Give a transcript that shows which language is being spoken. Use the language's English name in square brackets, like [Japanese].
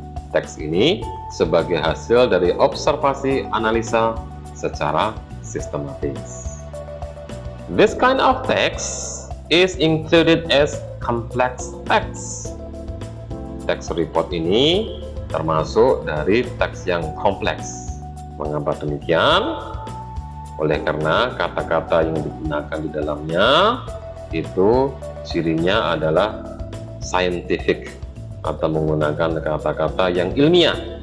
[Indonesian] Teks ini sebagai hasil dari observasi analisa secara sistematis. [English] This kind of text is included as complex text. [Indonesian] Teks report ini termasuk dari teks yang kompleks. Mengapa demikian? Oleh karena kata-kata yang digunakan di dalamnya itu cirinya adalah scientific atau menggunakan kata-kata yang ilmiah.